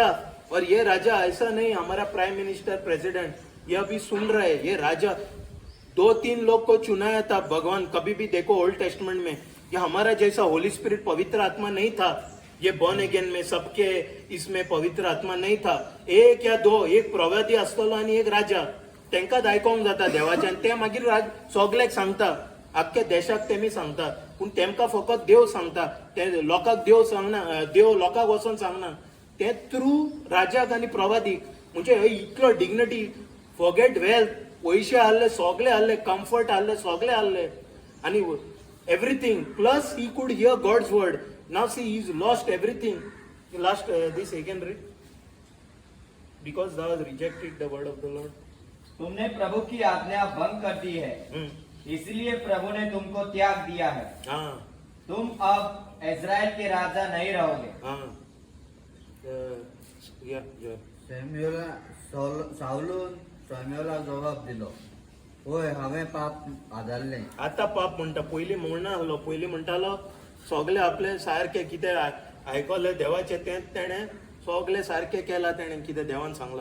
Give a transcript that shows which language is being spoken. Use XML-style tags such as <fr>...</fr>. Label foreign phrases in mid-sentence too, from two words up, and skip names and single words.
<hi>और ये राजा ऐसा नहीं हमारा</hi> <en>prime minister president,</en> <hi>ये अभी सुन रहे, ये राजा 2-3 लोग को चुनाया था भगवान. कभी भी देखो ओल्ड टेस्टमेंट में, ये हमारा जैसा होली स्पिरिट पवित्र आत्मा नहीं था. ये</hi> <en>born again</en> <hi>में सबके इसमें पवित्र आत्मा नहीं था.</hi> <kok>एक या दो, एक प्रवादी असतो आणि एक राजा, तेंकाच आयकोंक जाता देवाच्यान. ते मागीर सगळ्याक सांगता, अख्ख्या देशाक तेमी सांगता, पूण तेमकां फकत देव सांगता. ते लोकांक देव सांगना, देव लोकांक वचोन सांगना. ते थ्रू राजाक आनी प्रवादीक. म्हणजे इतलो डिग्निटी,</kok> <en>forget wealth,</en> <kok>पयशे आहले सगळे आहले, कम्फर्ट आहले सगळे आहले, आनी एवरीथिंग.</kok> <en>plus he could hear God's word. now see he is lost everything. last this again read. because thou hast rejected the word of the Lord.</en> <hi>तुमने प्रभु की आज्ञा भंग कर दी है, इसलिए प्रभु ने तुमको त्याग दिया है. हाँ, तुम अब इज़राइल के राजा नहीं रहोगे. हाँ, या</hi> <kok>सावलून सैम्युएला जबाब दिलो, होय हांवें पाप आदारलें. आता पाप म्हणटा, पयलीं म्हणनाहलो, पयलीं म्हणटालो सगळे आपले सारके कितें आयकले देवाचें तेंच तेणें सगळे सारकें केलां तेणें कितें देवान सांगलां.</kok>